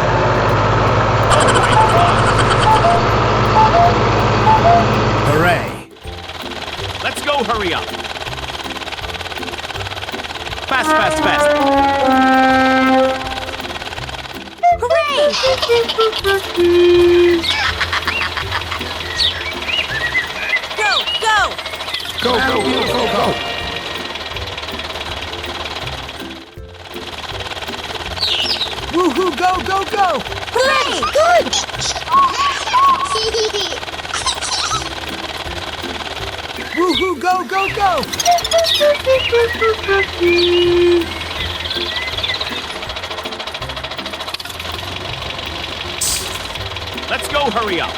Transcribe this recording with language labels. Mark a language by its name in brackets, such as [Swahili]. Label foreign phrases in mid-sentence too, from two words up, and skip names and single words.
[English] Hooray. Let's go, hurry up. Fast, fast, fast. Hooray! Go, go! Go, go, go, go, go. Woohoo, go, go, go. Hooray! Good! Woohoo, go, go, go. Let's go, hurry up.